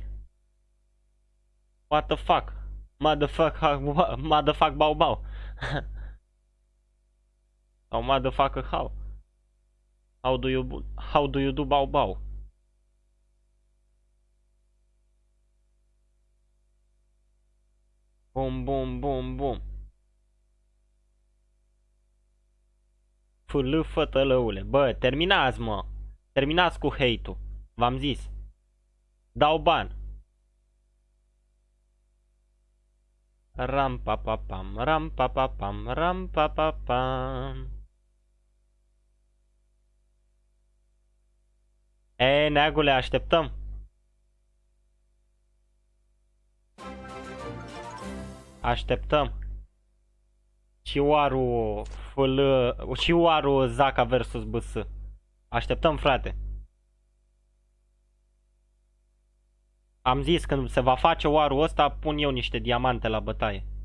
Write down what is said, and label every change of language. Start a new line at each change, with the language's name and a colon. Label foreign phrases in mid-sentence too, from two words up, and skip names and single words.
English: What the fuck? Motherfuck bau bau. Sau motherfucker how? How do you do bau bau? Bum bum bum bum. Fâlâ fătălăule.
Romanian: Bă, terminați, mă. Terminați cu hate-ul. V-am zis. Dau ban. Ram pa pa pam, ram pa pa pam, ram pa pa pam. E, neagule, așteptăm. Așteptăm. Ciuaru Zaca versus BS. Așteptăm, frate. Am zis, când se va face oarul ăsta, pun eu niște diamante la bătaie.